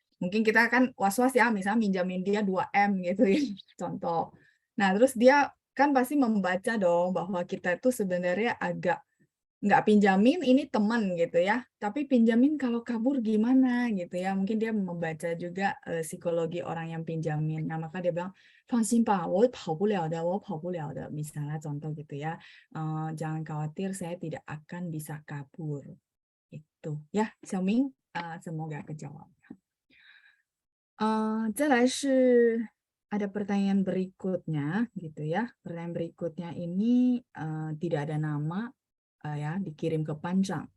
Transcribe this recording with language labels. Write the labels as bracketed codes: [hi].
[id] Mungkin kita kan was-was ya, misalnya minjamin dia 2M gitu ya, contoh. Nah, terus dia kan pasti membaca dong bahwa kita itu sebenarnya agak nggak pinjamin ini teman gitu ya, tapi pinjamin kalau kabur gimana gitu ya. Mungkin dia membaca juga psikologi orang yang pinjamin. Nah, maka dia bilang, [zh] 放心吧，我跑不了的，我跑不了的. [id] Misalnya contoh gitu ya, jangan khawatir, saya tidak akan bisa kabur. Itu ya, Xiaoming, semoga kejawab. [zh] 再来是 [id] ada pertanyaan berikutnya gitu ya. Pertanyaan berikutnya ini tidak ada nama ya, dikirim ke Panjang.